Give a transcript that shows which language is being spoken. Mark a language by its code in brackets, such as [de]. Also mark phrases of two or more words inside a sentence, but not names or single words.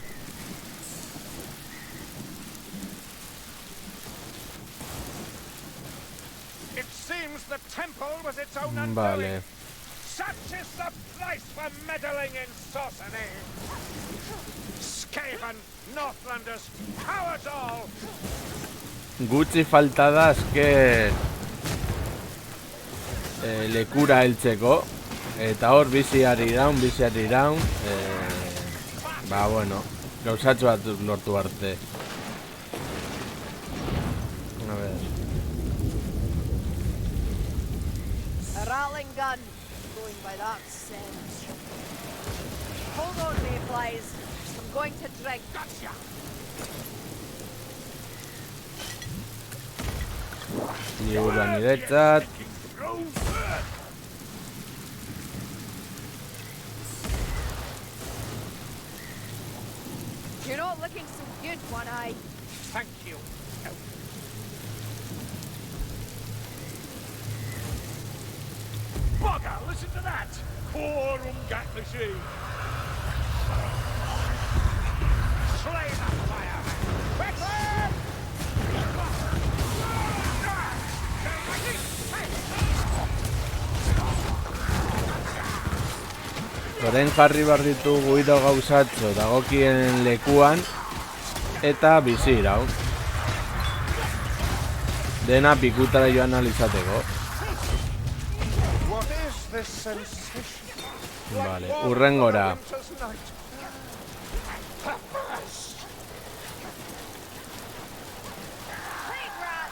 [en] It seems the temple was its own undoing. Vale. Such is the price for meddling in sorcery. Skaven, Northlanders, cowards all. [eu] Gutxi falta da azken lekura heltzeko. Eta hor biziari iraun. Ba, bueno, gauzatxo bat lortu arte. [es] A ver. [en] A rattling gun, going by that sense. Hold on, Mayflies. I'm going to drink. Gotcha. [eu] Liburua niretzat. [en] You're not looking so good, One Eye. Thank you. Bugger, listen to that! Quorum Gatlishi! Slay the fireman. Quickly! [eu] Orain jarri behar ditugu hiru gauzatxo dagokien lekuan eta bizi iraun. Dena pikutara joan alizateko. [en] What is this sensation? [eu] Vale, urrengora. [en] Plague rats!